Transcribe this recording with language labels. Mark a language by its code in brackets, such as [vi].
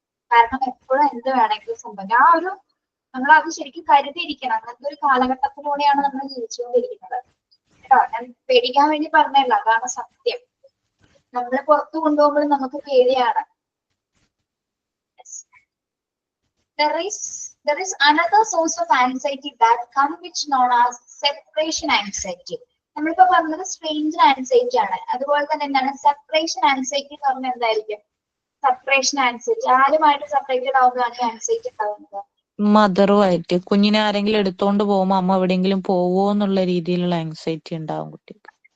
[ml] കാരണം എപ്പോഴും എന്ത് വേണമെങ്കിലും സംഭവിക്കാം. ആ ഒരു നമ്മൾ അത് ശരിക്കും കരുതിയിരിക്കണം. അങ്ങനത്തെ ഒരു കാലഘട്ടത്തിലൂടെയാണ് നമ്മൾ ജീവിച്ചുകൊണ്ടിരിക്കുന്നത് കേട്ടോ. ഞാൻ പേടിക്കാൻ വേണ്ടി പറഞ്ഞല്ല, അതാണ് സത്യം. നമ്മളെ പുറത്തു കൊണ്ടുപോകുമ്പോൾ നമുക്ക് പേടിയാണ്. [en] There is another source of anxiety that come which known as separation anxiety. [ml] നമ്മളിപ്പോ പറഞ്ഞത് സ്ട്രേഞ്ചർ ആൻസൈറ്റി ആണ്. അതുപോലെ തന്നെ എന്താണ് സെപ്പറേഷൻ ആൻസൈറ്റി എന്ന് പറഞ്ഞാൽ എന്തായിരിക്കും? സെപ്പറേഷൻ ആൻസൈറ്റി ആരുമായിട്ട് സെപ്പറേറ്റഡ് ആവുമ്പോഴാണ് ആൻസൈറ്റി ഉണ്ടാവുന്നത്? മദറുമായിട്ട്. കുഞ്ഞിനെ ആരെങ്കിലും എടുത്തോണ്ട് പോകുമ്പോ അമ്മ എവിടെയെങ്കിലും പോവോ എന്നുള്ള രീതിയിലുള്ള ആങ്സൈറ്റി ഉണ്ടാവും കുട്ടിക്ക്.